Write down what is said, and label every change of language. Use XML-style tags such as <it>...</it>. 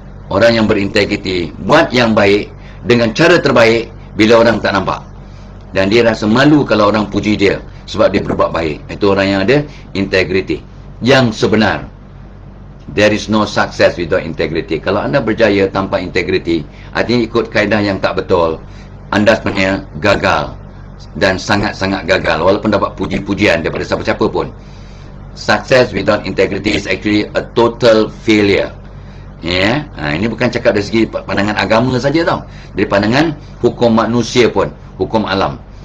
<ms>Orang yang berintegriti buat yang baik dengan cara terbaik bila orang tak nampak, dan dia rasa malu kalau orang puji dia sebab dia berbuat baik. Itu orang yang ada integriti yang sebenar.</ms> <en>There is no success without integrity.</en> <ms>Kalau anda berjaya tanpa integriti, artinya ikut kaedah yang tak betul, anda sebenarnya gagal, dan sangat-sangat gagal, walaupun dapat puji-pujian daripada siapa-siapa pun.</ms> <en>Success without integrity is actually a total failure, ya.</en> <ms>Ini bukan cakap dari segi pandangan agama saja tau, dari pandangan hukum manusia pun, hukum alam.</ms>